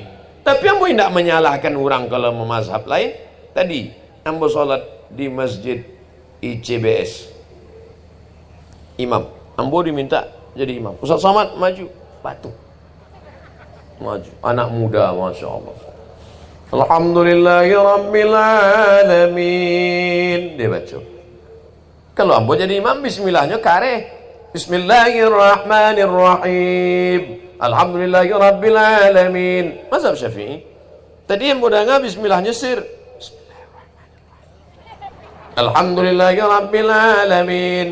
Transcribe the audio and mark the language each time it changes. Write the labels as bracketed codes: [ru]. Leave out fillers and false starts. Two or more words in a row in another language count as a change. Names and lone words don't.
[id] Tapi ambo tidak menyalahkan orang kalau memazhab lain. Tadi ambo sholat di masjid ICBS, imam, ambo diminta jadi imam. Ustaz Somad maju, patuh, maju. Anak muda, [ar] ما شاء الله. الحمد لله رب العالمين, [id] dia baca. Kalau ambo jadi imam, bismillahnya kare. [ar] بسم الله الرحمن الرحيم، الحمد لله رب العالمين. [id] Mazhab Syafi'i. Tadi yang bodanga bismillahnya sir. [ar] الحمد لله رب العالمين.